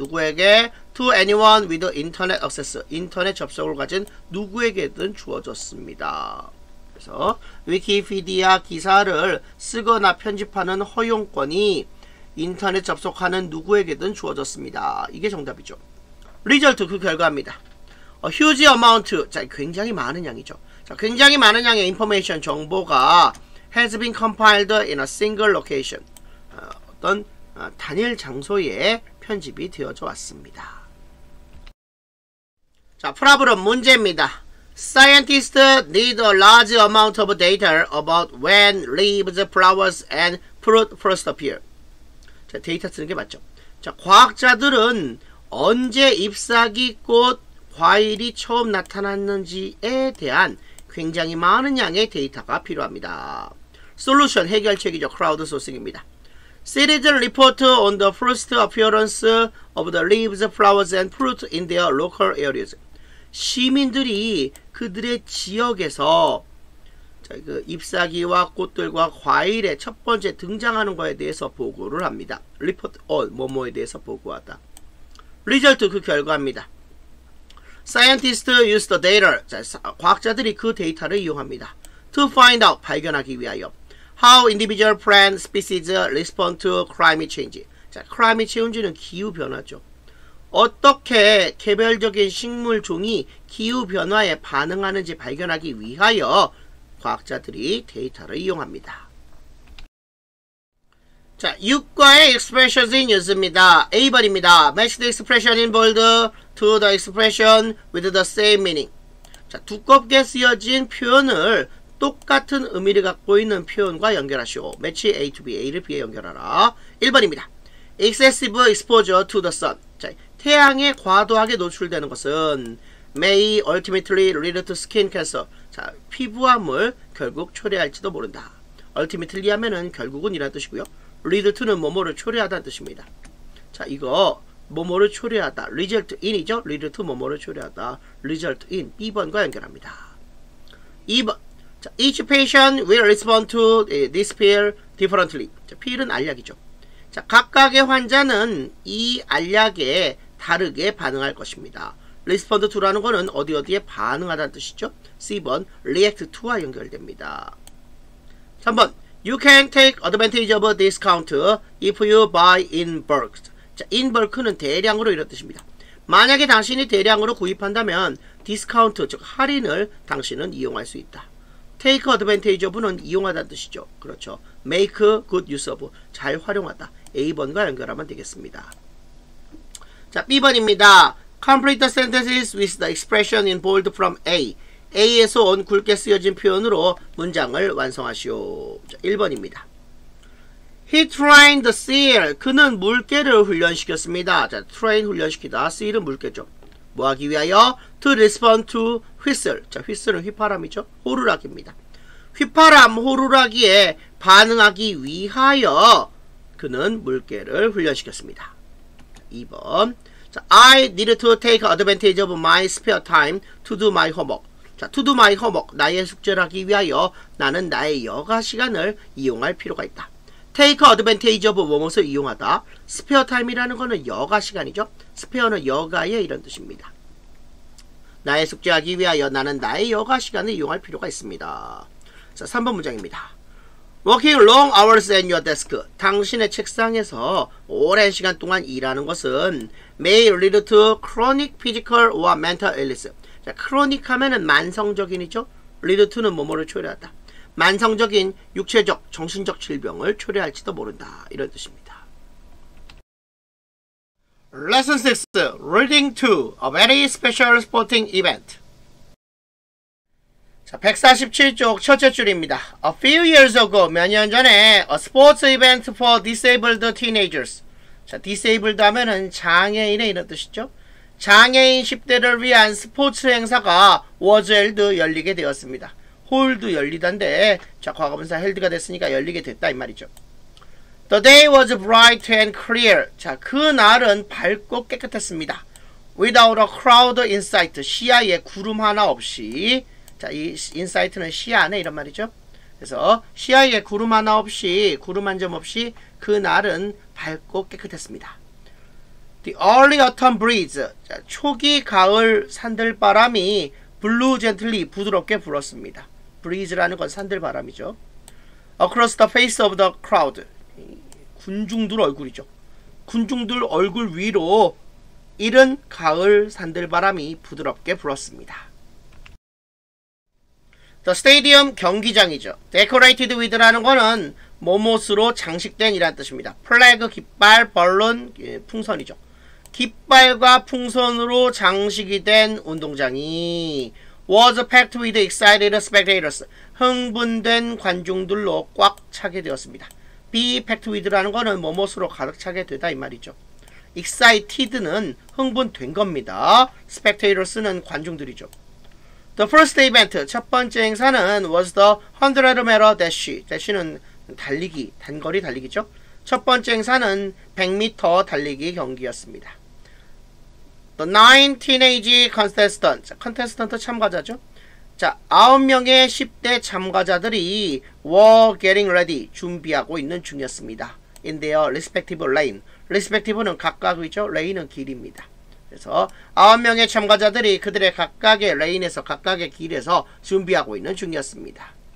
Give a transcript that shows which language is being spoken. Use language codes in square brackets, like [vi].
[ko] 누구에게? [en] To anyone with internet access. [ko] 인터넷 접속을 가진 누구에게든 주어졌습니다. 그래서 위키피디아 기사를 쓰거나 편집하는 허용권이 인터넷 접속하는 누구에게든 주어졌습니다. 이게 정답이죠. 리절트 그 결과입니다. [en] A huge amount. [ko] 자, 굉장히 많은 양이죠. 자, 굉장히 많은 양의 [en] information [ko] 정보가 [en] has been compiled in a single location. [ko] 어떤 단일 장소에 편집이 되어져 왔습니다. 자, 프로블럼 문제입니다. [en] Scientists need a large amount of data about when leaves, flowers, and fruit first appear. [ko] 자, 데이터 쓰는 게 맞죠. 자, 과학자들은 언제 잎사귀, 꽃, 과일이 처음 나타났는지에 대한 굉장히 많은 양의 데이터가 필요합니다. 솔루션, 해결책이죠. 크라우드소싱입니다. [en] Citizen report on the first appearance of the leaves, flowers, and fruit in their local areas. [ko] 시민들이 그들의 지역에서 그 잎사귀와 꽃들과 과일의 첫 번째 등장하는 것에 대해서 보고를 합니다. report on 뭐뭐에 대해서 보고하다. 리절트 그 결과입니다. [en] Scientists use the data. [ko] 자, 과학자들이 그 데이터를 이용합니다. [en] To find out, [ko] 발견하기 위하여. [en] How individual plant species respond to climate change. [ko] 자, climate change는 기후 변화죠. 어떻게 개별적인 식물 종이 기후 변화에 반응하는지 발견하기 위하여 과학자들이 데이터를 이용합니다. 자, 6과의 expressions in use입니다. A번입니다. [en] Match the expression in bold to the expression with the same meaning. [ko] 자, 두껍게 쓰여진 표현을 똑같은 의미를 갖고 있는 표현과 연결하시오. [en] Match A to B, [ko] A를 B에 연결하라. 1번입니다. [en] Excessive exposure to the sun. [ko] 자, 태양에 과도하게 노출되는 것은 [en] may ultimately lead to skin cancer. [ko] 자, 피부암을 결국 초래할지도 모른다. ultimately 하면은 결국은 이란 뜻이고요. lead to는 뭐뭐를 초래하다는 뜻입니다. 자, 이거 뭐뭐를 초래하다. result in이죠. lead to 뭐뭐를 초래하다. result in. B번과 연결합니다. 2번. [en] 자, each patient will respond to this pill differently. [ko] 자, pill은 알약이죠. 자, 각각의 환자는 이 알약에 다르게 반응할 것입니다. respond to라는 거는 어디에 반응하다는 뜻이죠. C번 react to와 연결됩니다. [en] 3번 You can take advantage of a discount if you buy in bulk. [ko] 자, in bulk는 대량으로 이런 뜻입니다. 만약에 당신이 대량으로 구입한다면 디스카운트, 즉 할인을 당신은 이용할 수 있다. take advantage of는 이용하다는 뜻이죠. 그렇죠. make good use of, 잘 활용하다. A번과 연결하면 되겠습니다. 자, B번입니다. [en] Complete the sentences with the expression in bold from A. [ko] A에서 온 굵게 쓰여진 표현으로 문장을 완성하시오. 자, 1번입니다. [en] He trained the seal. [ko] 그는 물개를 훈련시켰습니다. 자, train 훈련시키다. seal은 물개죠. 뭐 하기 위하여? [en] To respond to whistle. [ko] 자, whistle은 휘파람이죠. 호루라기입니다. 휘파람, 호루라기에 반응하기 위하여 그는 물개를 훈련시켰습니다. 2번. [en] 자, I need to take advantage of my spare time to do my homework. 자, to do my homework. [ko] 나의 숙제를 하기 위하여 나는 나의 여가 시간을 이용할 필요가 있다. take advantage of 무엇을 이용하다. spare time이라는 거는 여가 시간이죠. spare는 여가의 이런 뜻입니다. 나의 숙제하기 위하여 나는 나의 여가 시간을 이용할 필요가 있습니다. 자, 3번 문장입니다. [en] Working long hours at your desk. [ko] 당신의 책상에서 오랜 시간 동안 일하는 것은 [en] may lead to chronic physical or mental illness. [ko] 자, chronic 하면은 만성적인이죠. lead to는 뭐뭐를 초래하다. 만성적인 육체적, 정신적 질병을 초래할지도 모른다. 이런 뜻입니다. [en] Lesson 6. Reading to a very special sporting event. [ko] 자, 147쪽 첫째 줄입니다. [en] A few years ago, [ko] 몇 년 전에 [en] a sports event for disabled teenagers. [ko] 자, disabled 하면은 장애인의 이런 뜻이죠. 장애인 10대를 위한 스포츠 행사가 [en] was held [ko] 열리게 되었습니다. hold 열리단데, 자, 과거분사 held가 됐으니까 열리게 됐다 이 말이죠. [en] The day was bright and clear. [ko] 자, 그 날은 밝고 깨끗했습니다. [en] Without a crowd in sight. [ko] 시야에 구름 하나 없이. 자, 이 인사이트는 시야 안에 이런 말이죠. 그래서 시야에 구름 하나 없이, 구름 한 점 없이 그 날은 밝고 깨끗했습니다. [en] The early autumn breeze. [ko] 자, 초기 가을 산들바람이 [en] blew gently, [ko] 부드럽게 불었습니다. breeze라는 건 산들바람이죠. [en] Across the face of the crowd. [ko] 군중들 얼굴이죠. 군중들 얼굴 위로 이른 가을 산들바람이 부드럽게 불었습니다. [en] The stadium, [ko] 경기장이죠. Decorated with라는 거는 뭐뭇으로 장식된 이란 뜻입니다. 플래그, 깃발, 벌룬, 풍선이죠. 깃발과 풍선으로 장식이 된 운동장이 [en] was packed with excited spectators. [ko] 흥분된 관중들로 꽉 차게 되었습니다. be packed with라는 거는 뭐뭇으로 가득 차게 되다 이 말이죠. excited는 흥분된 겁니다. spectators는 관중들이죠. [en] The first event, [ko] 첫 번째 행사는 [en] was the 100m dash. [ko] dash는 달리기, 단거리 달리기죠. 첫 번째 행사는 100m 달리기 경기였습니다. [en] The 9 teenage contestants, contestant [ko] 참가자죠. 자, 9명의 10대 참가자들이 [en] were getting ready, [ko] 준비하고 있는 중이었습니다. [en] In their respective lane. [ko] respective는 각각이죠. lane은 길입니다. 그래서 9명의 참가자들이 그들의 각각의 레인에서 각각의 길에서 준비하고 있는 중이었습니다.